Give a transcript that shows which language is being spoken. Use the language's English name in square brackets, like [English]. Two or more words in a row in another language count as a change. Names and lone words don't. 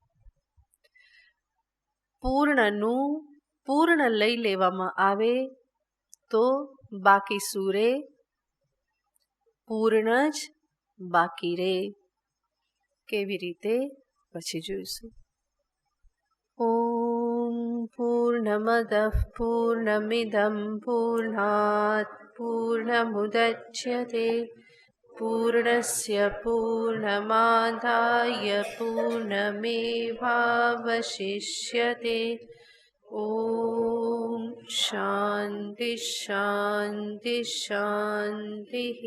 [Gujarati] પૂર્ણનું પૂર્ણ લઈ લેવામાં આવે તો બાકી શું રે? પૂર્ણ જ બાકી રે. કેવી રીતે? પછી જોઈશું. [Sanskrit] ઓમ પૂર્ણમદઃ પૂર્ણમિદં પૂર્ણાત પૂર્ણમુદચ્યતે पूर्णस्य पूर्णमादाय पूर्णमेवावशिष्यते। ॐ शान्ति शान्ति शान्तिः।